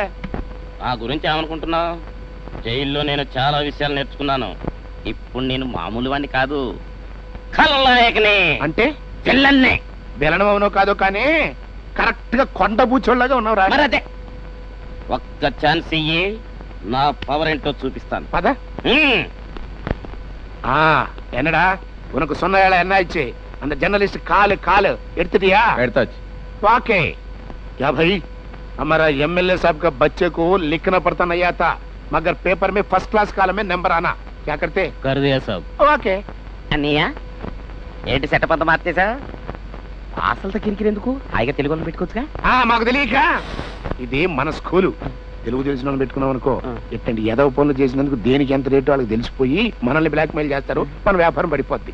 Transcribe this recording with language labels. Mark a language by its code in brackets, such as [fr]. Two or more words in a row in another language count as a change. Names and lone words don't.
[te] ఆ గురించి ఏమనుకుంటున్నావు? జైల్లో నేను చాలా విషయాలు నేర్చుకున్నాను. ఇప్పుడు నేను మామూలు వాడిని కాదు, ఖలనాయకుని. అంటే విల్లన్నే. విలనమవునో కాదో కానీ కరెక్ట్ గా కొండ బూచోళ్ళగా ఉన్నావు రా. మరదే, ఒక్క ఛాన్స్ ఇయ్యి, నా పవర్ ఏంటో చూపిస్తాను. పద. [ta] என்னடா உனக்கு சொன்ன வேலை என்ன ஆயிடுச்சு? அந்த [en] journalist call [ta] எடுத்துட்டியா? எடுத்தாச்சு. [hi] ओके क्या भाई, हमारा एमएलए साहब का बच्चे को लिखना पड़ता नहीं आता, मगर पेपर में [en] first class column [hi] में नंबर आना, क्या करते? कर दिया साहब. ओके. [te] అన్నయ్య, ఏంటి సెటప్ అంతా మార్చేసా? అసలు కిరికిరి ఎందుకు? హాయిగా తెలుగులో పెట్టుకోవచ్చుగా. మాకు తెలియక. ఇది మన స్కూలు, తెలుగు తెలిసిన వాళ్ళు పెట్టుకున్నాం అనుకో, ఎట్టండి ఏదో పనులు చేసినందుకు దేనికి ఎంత రేటు వాళ్ళకి తెలిసిపోయి మనల్ని బ్లాక్ మెయిల్ చేస్తారు, మన వ్యాపారం పడిపోద్ది.